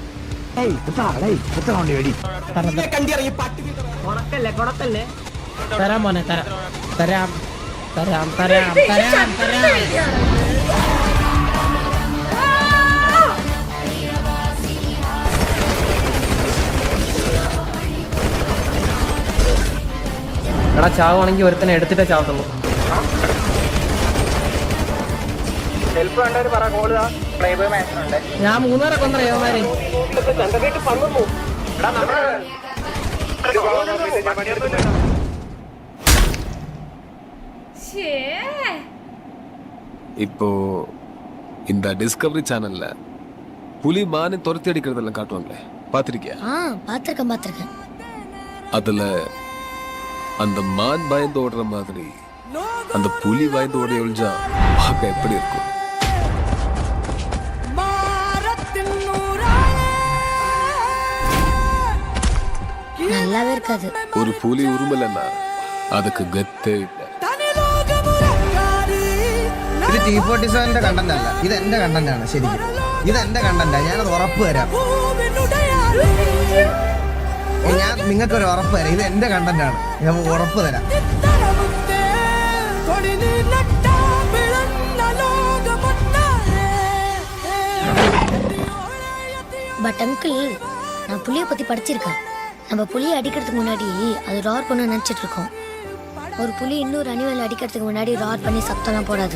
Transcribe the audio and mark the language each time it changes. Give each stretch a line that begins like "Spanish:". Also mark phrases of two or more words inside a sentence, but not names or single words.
Malayalam: തരാം മോനെ തരാം തരാം തരാം തരാം തരാം തരാം എടാ ചാവുവാണെങ്കിൽ ഒരുത്തനെ എടുത്തിട്ടേ ചാവത്തുള്ളൂ ഞാൻ 3 കൊന്നറ ഏവന്മാരെ
Tamil: இப்போ இந்த டிஸ்கவரி சேனல்ல புலி மானை துரத்தி அடிக்கிறதெல்லாம் காட்டுவாங்களே பாத்திருக்கியா? பாத்திருக்கேன் அதுல அந்த மான் பயந்து ஓடுற மாதிரி அந்த புலி பயந்து ஓடி ஒழிஞ்சா பார்க்க எப்படி இருக்கும்? நல்லாவே இருக்காது. ஒரு புலி உருமலன்னா அதுக்கு கெத்தே இல்லை.
Malayalam: ഇത് T47 കണ്ടന്റ് അല്ല, ഇത് എന്റെ കണ്ടന്റ് ആണ്. ശരിക്കും ഇത് എന്റെ കണ്ടന്റാ, ഞാനത് ഉറപ്പ് തരാം. ഞാൻ നിങ്ങൾക്കൊരു ഉറപ്പ് തരാം, ഇത് എന്റെ കണ്ടന്റ് ആണ്, ഞാൻ ഉറപ്പ് തരാം.
English: but uncle
Tamil: நான் புலியை பத்தி படிச்சிருக்கேன். நம்ம புலியை அடிக்கிறதுக்கு முன்னாடி அது ரார் பண்ண நினைச்சிட்டு இருக்கோம். ஒரு புலி இன்னொரு அனிமல் அடிக்கிறதுக்கு முன்னாடி ரார் பண்ணி சத்தம்லாம் போடாது.